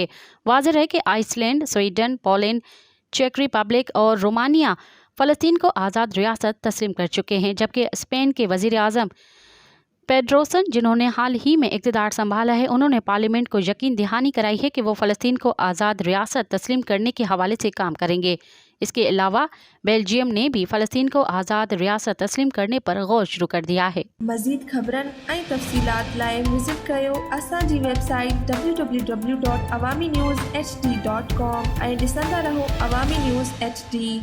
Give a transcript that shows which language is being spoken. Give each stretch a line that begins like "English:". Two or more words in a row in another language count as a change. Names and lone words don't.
Urdu: واضح ہے کہ آئس لینڈ، سویڈن، پولینڈ، چیک ریپبلک اور رومانیہ فلسطین کو آزاد ریاست تسلیم کر چکے ہیں، جبکہ اسپین کے وزیر اعظم پیڈروسن، جنہوں نے حال ہی میں اقتدار سنبھالا ہے، انہوں نے پارلیمنٹ کو یقین دہانی کرائی ہے کہ وہ فلسطین کو آزاد ریاست تسلیم کرنے کے حوالے سے کام کریں گے۔ اس کے علاوہ بیلجیم نے بھی فلسطین کو آزاد ریاست تسلیم کرنے پر غور شروع کر دیا ہے۔
Sindhi: مزید خبرن ۽ تفصيلات لاءِ وزٽ ڪيو اسان جي ويبسائيٽ www.awamiNewsHD.com ۽ ڏسندا رهو عوامي نيوز HD.